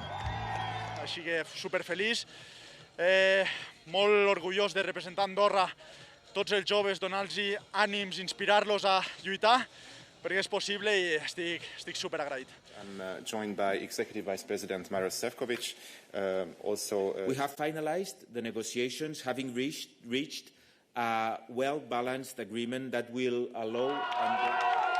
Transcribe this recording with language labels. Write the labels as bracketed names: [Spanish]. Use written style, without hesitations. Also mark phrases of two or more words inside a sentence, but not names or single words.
[Catalan] Així que superfeliç, molt orgullós de representar Andorra, tots els joves, donar-los ànims, inspirar-los a lluitar, perquè és possible i estic superagraït. [English] I'm joined by Executive Vice President Maroš Šefčovič. We have finalized the negotiations, having reached a well-balanced agreement that will allow